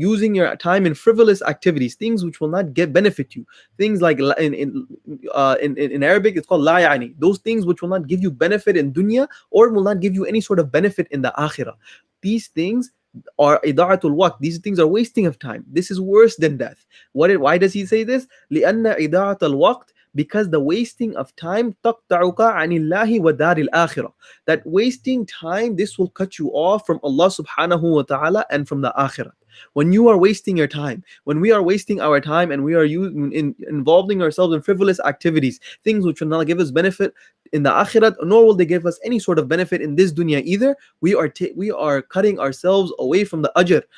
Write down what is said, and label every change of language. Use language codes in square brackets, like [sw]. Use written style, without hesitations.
[en] Using your time in frivolous activities, things which will not benefit you. Things like in Arabic, it's called la yani. Those things which will not give you benefit in dunya, or will not give you any sort of benefit in the akhirah. these things are ida'atul waqt. These things are wasting of time. This is worse than death. Why does he say this? [ar] لأن إضاعة الوقت, [en] because the wasting of time [ar] تقطعك عن الله ودار الآخرة. [en] That wasting time, this will cut you off from Allah subhanahu wa ta'ala and from the akhirah. When you are wasting your time, when we are wasting our time and we are involving ourselves in frivolous activities, things which will not give us benefit in the akhirat, nor will they give us any sort of benefit in this dunya either, we are cutting ourselves away from the ajr.